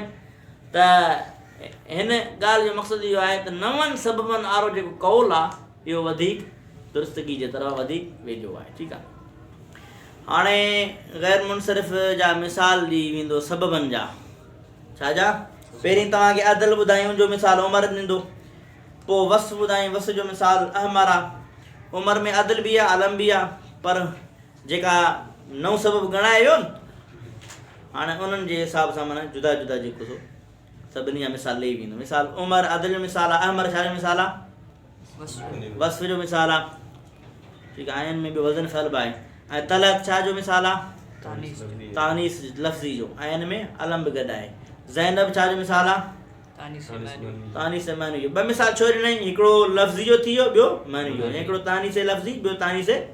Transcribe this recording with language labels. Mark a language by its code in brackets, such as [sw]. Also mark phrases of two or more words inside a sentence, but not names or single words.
[sd] त हिन ॻाल्हि जो मक़सदु इहो आहे त 9 सबबनि वारो जेको कौल आहे इहो वधीक दुरुस्तगी जे तरफ़ वधीक वेझो आहे। ठीकु आहे। हाणे ग़ैर मुनसरिफ़ जा मिसाल ॾी वेंदो सबबनि जा। छा जा? पहिरीं तव्हांखे अदल ॿुधायूं जो मिसाल उमर ॾींदो, पोइ वस ॿुधायूं, वस जो मिसाल अहमर आहे, عمر میں عدل بھی आहे अलम भी आहे पर जेका नओं सबबु ॻणाए वियो न हाणे उन्हनि जे हिसाब सां माना जुदा जुदा जेको सो सभिनी जा मिसाल ॾेई वेंदो मिसाल उमर अदल जो मिसाल आहे अहमर छा जो मिसाल आहे वस्फ़ जो मिसाल आहे ठीकु आहे आयन में बि वज़न फ़ल बि आहे ऐं तलत छा जो मिसाल आहे तानीस लफ़्ज़ी जो आयन में अलम बि गॾु आहे ज़ैनब छा जो मिसाल आहे तानीस मानी जो ॿ मिसाल छो ॾिनई हिकिड़ो लफ़्ज़ी जो थी वियो ॿियो मानी जो हिकिड़ो तानीस लफ़्ज़ी ॿियो तानीस